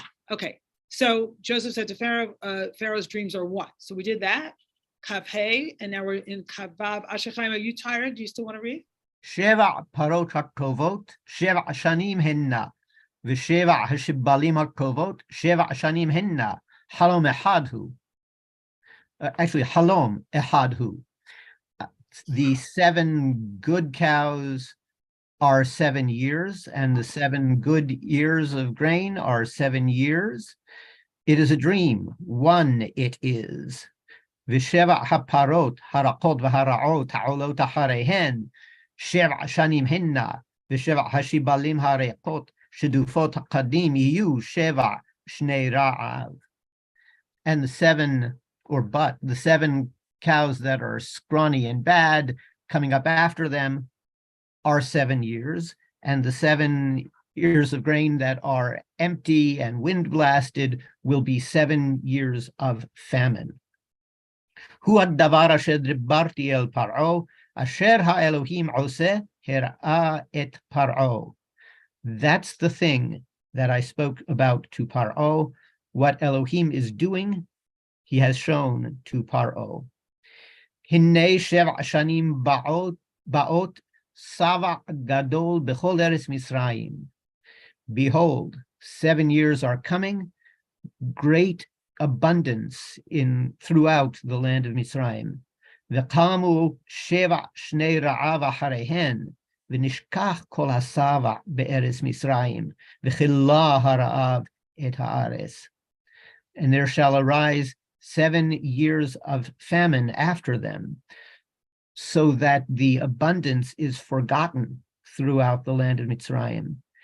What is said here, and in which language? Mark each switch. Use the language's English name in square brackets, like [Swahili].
[English] Okay. So Joseph said to Pharaoh, Pharaoh's dreams are one. So we did that. Kav Hey, and now we're in Kav Vav. Ashachaim, are you tired? Do you still want to read? [Hebrew] שבع פרות הטובות, 7 שנים הנה, ושבע השבלים הטובות, 7 שנים הנה. חלום אחד הוא. [English] Actually, [Hebrew] חלום אחד הוא. [English] The 7 good cows are 7 years, and the 7 good ears of grain are 7 years. It is a dream. One it is. [Hebrew] ושבע הפרות הרכות והרעות העולות אחריהן, שבע שנים הנה, ושבע השיבלים הריקות שדופות הקדים יהיו שבע שני רעב. [English] And the seven cows that are scrawny and bad coming up after them are 7 years, and the 7 ears of grain that are empty and wind blasted will be 7 years of famine. [Hebrew] הוא הדבר אשר דיברתי אל פרעה, אשר האלוהים עושה, הראה את פרעה. [English] That's the thing that I spoke about to Paro. What Elohim is doing, he has shown to Paro. [Hebrew] הנה שבע שנים באות סבע גדול בכל ארץ מצרים. [English] Behold, 7 years are coming, great abundance throughout the land of Mitzrayim. [Hebrew] וקמו שבע שני רעב אחריהן, ונשכח כל הסבע בארץ מצרים, וכילה הרעב את הארץ. [English] And there shall arise 7 years of famine after them, so that the abundance is forgotten throughout the land of Mitzrayim.